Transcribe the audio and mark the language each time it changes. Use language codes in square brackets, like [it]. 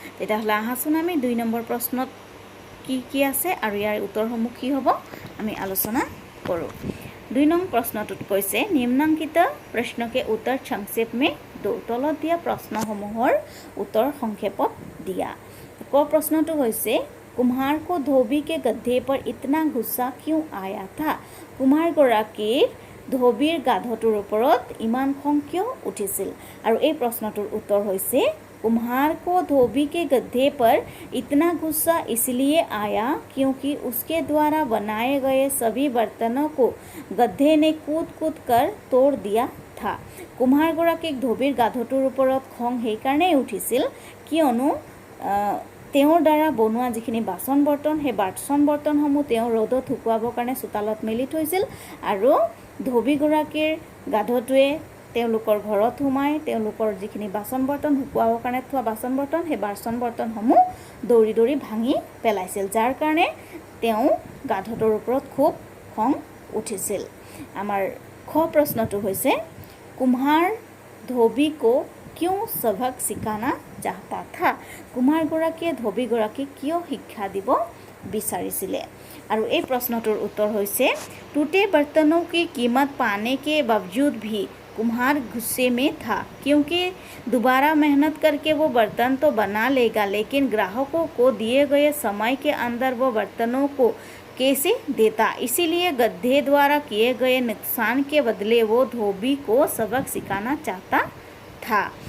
[as] তেতিয়াহ'লে আহাচোন আমি 2 নম্বৰ প্ৰশ্নত কি আছে আৰু ইয়াৰ উত্তৰসমূহ কি হ'ব আমি আলোচনা কৰোঁ। 2 নং প্ৰশ্নটোত কৈছে নিম্নাঙ্কিত [hi] प्रश्न के उत्तर संक्षेप में दो [as] तলত দিয়া প্ৰশ্নসমূহৰ উত্তৰ সংক্ষেপত দিয়া। ক প্ৰশ্নটো হৈছে [hi] कुम्हार को धोबी के गधे पर इतना गुस्सा क्यों आया था? [as] कुम्हार গৰাকীৰ ধোবীৰ গাধটোৰ ওপৰত ইমান খং কিয় উঠিছিল? আৰু এই প্ৰশ্নটোৰ উত্তৰ হৈছে [hi] कुम्हार को धोबी के गधे पर इतना गुस्सा इसलिए आया क्योंकि उसके द्वारा बनाए गए सभी बर्तनों को गधे ने कूद कूद कर तोड़ दिया था। [as] कुम्हार গৰাকীক ধোবীৰ গাধটোৰ ওপৰত খং সেইকাৰণেই উঠিছিল কিয়নো তেওঁৰ দ্বাৰা বনোৱা যিখিনি বাচন বৰ্তন সেই বাচন বৰ্তনসমূহ তেওঁ ৰ'দত শুকুৱাবৰ কাৰণে চোতালত মেলি থৈছিল আৰু ধোবী গৰাকীৰ গাধটোৱে তেওঁলোকৰ ঘৰত সোমাই তেওঁলোকৰ যিখিনি বাচন বৰ্তন শুকুৱাবৰ কাৰণে থোৱা বাচন বৰ্তন সেই বাচন বৰ্তনসমূহ দৌৰি দৌৰি ভাঙি পেলাইছিল, যাৰ কাৰণে তেওঁ গাধটোৰ ওপৰত খুব খং উঠিছিল। আমাৰ খ প্ৰশ্নটো হৈছে [hi] कुम्हार धोबी को क्यों सबक सिखाना चाहता था? [as] कुम्हार গৰাকীয়ে ধোবী গৰাকীক কিয় শিক্ষা দিব বিচাৰিছিলে? আৰু এই প্ৰশ্নটোৰ উত্তৰ হৈছে [hi] टूटे बर्तनों की कीमत पाने के बावजूद भी कुम्हार गुस्से में था क्योंकि दोबारा मेहनत करके वो बर्तन तो बना लेगा लेकिन ग्राहकों को दिए गए समय के अंदर वो बर्तनों को कैसे देता, इसीलिए गधे द्वारा किए गए नुकसान के बदले वो धोबी को सबक सिखाना चाहता था।